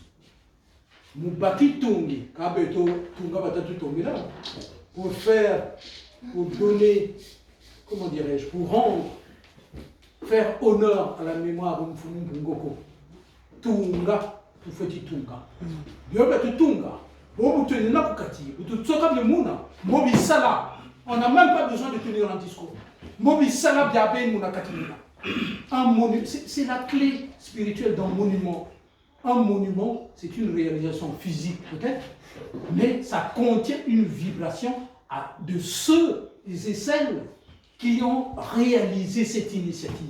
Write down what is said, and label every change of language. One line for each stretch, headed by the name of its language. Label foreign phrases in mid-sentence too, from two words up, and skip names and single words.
Kongo: Mubaki Tungi, Kabeto, Tunga Batatu Tongila,
French: pour donner, comment dirais-je, pour rendre, faire honneur à la mémoire de Mfumu Ngoko. Tunga, tout fait
Kongo: Tunga. Yobetu Tunga, Bobu Tunina Pukati, tu tsoka de Muna, Mobi Sala,
French: on n'a même pas besoin de tenir un discours.
Kongo: Mobi Sala Biabe Muna Katimina.
French: Un monument, c'est la clé spirituelle d'un monument. Un monument, c'est une réalisation physique peut-être, mais ça contient une vibration de ceux et celles qui ont réalisé cette initiative.